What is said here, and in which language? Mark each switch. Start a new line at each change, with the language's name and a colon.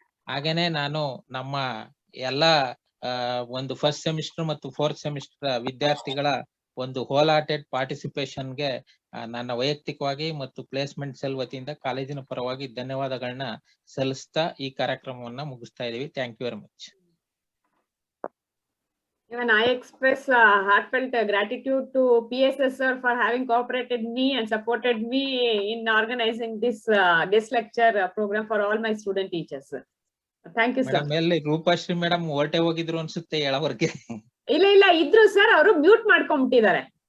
Kannada: ಹಾಗೇನೆ ನಾನು ನಮ್ಮ ಎಲ್ಲಾ ಒಂದು ಫಸ್ಟ್ ಸೆಮಿಸ್ಟರ್ ಮತ್ತು 4th ಸೆಮಿಸ್ಟರ್ ವಿದ್ಯಾರ್ಥಿಗಳ ಒಂದು
English: whole hearted ಪಾರ್ಟಿಸಿಪೇಷನ್ಗೆ
Kannada: ನನ್ನ ವೈಯಕ್ತಿಕವಾಗಿ ಮತ್ತು ಪ್ಲೇಸ್ಮೆಂಟ್ ಸೆಲ್ ವತಿಯಿಂದ ಕಾಲೇಜಿನ ಪರವಾಗಿ ಧನ್ಯವಾದಗಳನ್ನ ಸಲ್ಲಿಸ್ತಾ ಈ ಕಾರ್ಯಕ್ರಮವನ್ನ ಮುಗಿಸ್ತಾ ಇದೀವಿ.
English: Thank you very much. Even I express heartfelt gratitude to PSS sir for having cooperated me and supported me in organizing this guest lecture program for all my student teachers. Thank you sir.
Kannada: Madam ಎಲ್ಲಿ Roopashree madam ಹೊರಟೆ ಹೋಗಿದ್ರು ಅನ್ಸುತ್ತೆ ಹೇಳೋವರೆಗೆ. ಇಲ್ಲ ಇದ್ರು sir, ಅವರು mute ಮಾಡ್ಕೊಂಡ್ಬಿಟ್ಟಿದ್ದಾರೆ.